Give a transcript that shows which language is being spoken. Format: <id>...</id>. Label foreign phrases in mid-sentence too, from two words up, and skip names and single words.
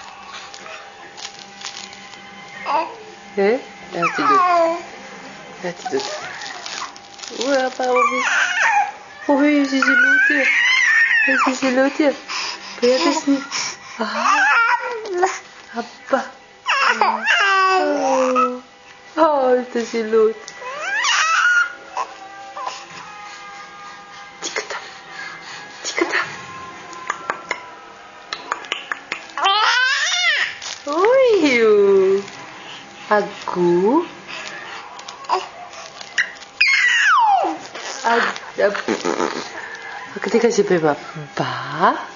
<hr>Evo ti Duda. Pa ovo bi... Oj, si se lutio. Prijatelj s njim. Abba. Oj, što si lut. Tikata. Uju. Agu. Ti kaže beba ba?</hr>